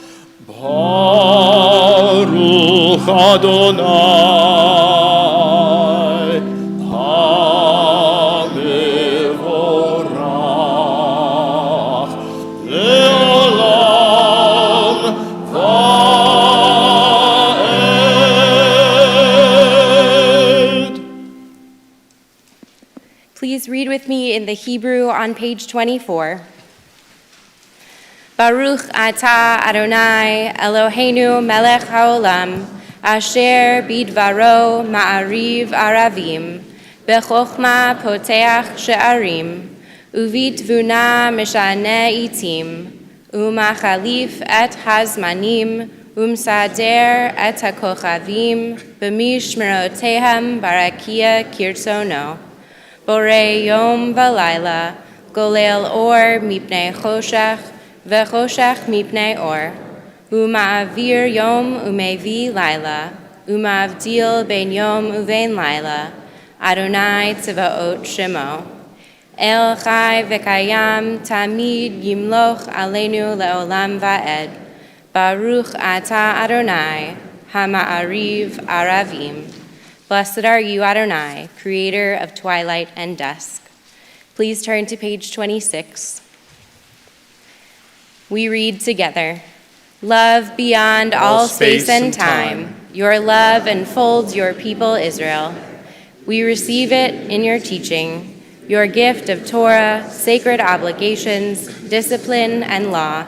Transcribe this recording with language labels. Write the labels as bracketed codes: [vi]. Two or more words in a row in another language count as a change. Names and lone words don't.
[he] ברוך יי המבורך לעולם ועד. [en] Please read with me in the Hebrew on page 24. [he] ברוך אתה יי אלהינו מלך העולם אשר בדברו מעריב ערבים בחכמה פותח שערים ובתבונה משנה עתים ומחליף את הזמנים ומסדר את הכוכבים במשמרותיהם ברקיע כרצונו בורא יום ולילה גולל אור מפני חשך וחשך מפני אור. ומעביר יום ומביא לילה ומבדיל בין יום ובין לילה. יי צבאות שמו. אל חי וקים תמיד ימלוך עלינו לעולם ועד. ברוך אתה יי המעריב ערבים. [en] Blessed are you, Adonai, creator of twilight and dusk. Please turn to page 26. We read together. Love beyond all space and time. Your love enfolds your people Israel. We receive it in your teaching, your gift of Torah, sacred obligations, discipline, and law.